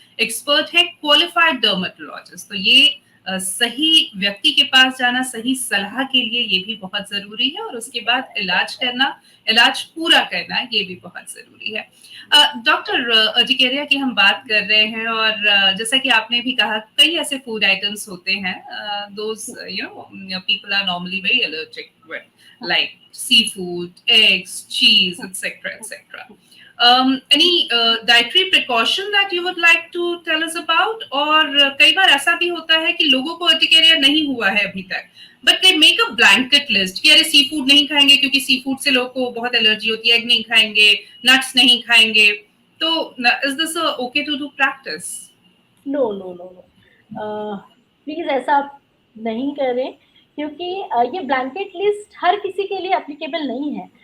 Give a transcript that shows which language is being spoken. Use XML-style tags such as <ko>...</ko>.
<hi>Expert है qualified dermatologist, तो ये सही व्यक्ति के पास जाना सही सलाह के लिए ये भी बहुत ज़रूरी है, और उसके बाद इलाज करना, इलाज पूरा करना, ये भी बहुत ज़रूरी है. डॉक्टर, अर्टिकेरिया की हम बात कर रहे हैं और जैसा कि आपने भी कहा कई ऐसे फूड आइटम्स होते हैं</hi> <en>those people are normally very allergic with,</en> <hi>like sea food, eggs, चीज, etc etc.</hi> <en>Any dietary precaution that you would like to tell us about?</en> <hi>और कई बार ऐसा भी होता है कि लोगों को अर्टिकेरिया नहीं हुआ है अभी तक,</hi> <en>but they make a blanket list</en> <hi>कि अरे सी फूड नहीं खाएंगे क्योंकि सी फूड से लोगों को बहुत एलर्जी होती है, एग नहीं खाएंगे, नट्स नहीं खाएंगे.</hi> <en>तो is this okay to do practice?</en> <hi>No no no no, please ऐसा आप नहीं करें, क्योंकि ये ब्लैंकेट लिस्ट हर किसी के लिए एप्लीकेबल नहीं है.</hi>